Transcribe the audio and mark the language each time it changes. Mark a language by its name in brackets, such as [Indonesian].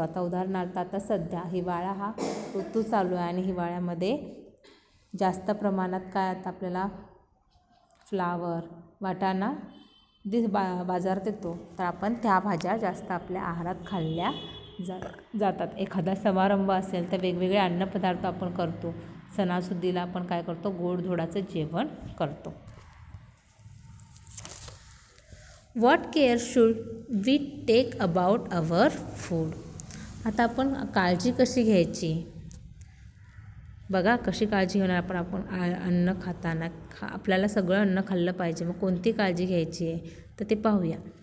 [Marathi] आता उदाहरणार्थ आता सध्या हिवाळा हा ऋतू चालू आहे आणि हिवाळ्यामध्ये जास्त प्रमाणात काय आता आपल्याला फ्लावर, वाटाणा बाजारात येतो, तर आपण त्या भाज्या जास्त आपल्या आहारात खाल्ल्या जातात. एखादा समारंभ असेल तर वेगवेगळे अन्नपदार्थ आपण करतो. सणासुदीला आपण काय करतो, गोडधोडाचं जेवण करतो. [English] What care should we take about our food? [Marathi] आता आपण काळजी कशी घ्यायची, बघा कशी काळजी घेणार आपण अन्न खाताना. आपल्याला सगळं अन्न खाल्लं पाहिजे. मग कोणती काळजी घ्यायची आहे तर ते पाहूया.